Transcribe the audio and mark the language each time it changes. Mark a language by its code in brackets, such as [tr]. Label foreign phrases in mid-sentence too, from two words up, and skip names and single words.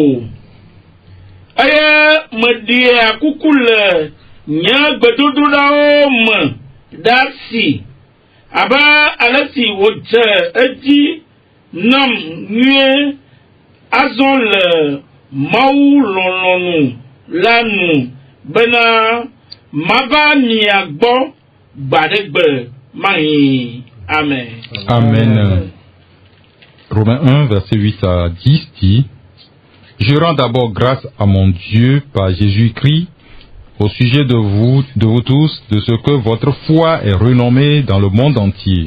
[ee] eye me di akuku le nye gbedododawo me dasi abe ale si wodze edi nam nyuie azɔ le mawu lɔlɔnu lanu bena mava mia gbɔ gbadegbe mahi. Amen. Amen. [fr] Romains 1, verset 8 à 10 dit: Je rends d'abord grâce à mon Dieu par Jésus-Christ au sujet de vous tous, de ce que votre foi est renommée dans le monde entier.